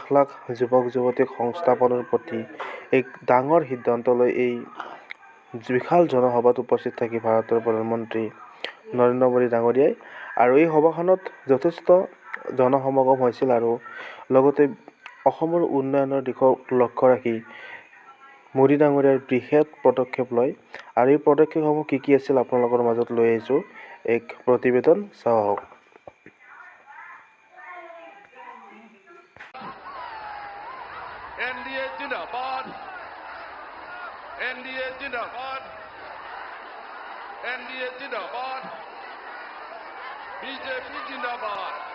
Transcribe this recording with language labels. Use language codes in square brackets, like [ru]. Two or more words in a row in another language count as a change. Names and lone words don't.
[as] লাখ যুৱক যুৱতীক সংস্থাপনৰ প্ৰতি এক ডাঙৰ সিদ্ধান্ত লৈ এই বিশাল জনসভাত উপস্থিত থাকি ভাৰতৰ প্ৰধানমন্ত্ৰী নৰেন্দ্ৰ মোদী ডাঙৰীয়াই আৰু এই সভাখনত যথেষ্ট জনসমাগম হৈছিল আৰু লগতে অসমৰ উন্নয়নৰ দিশক লক্ষ্য ৰাখি মোদী ডাঙৰীয়াৰ বৃহৎ পদক্ষেপ লয় আৰু এই পদক্ষেপসমূহ কি আছিল আপোনালোকৰ মাজত লৈ আহিছোঁ এক প্ৰতিবেদন চাওক। [hi] NDA जिंदाबाद, NDA जिंदाबाद, NDA जिंदाबाद, BJP जिंदाबाद,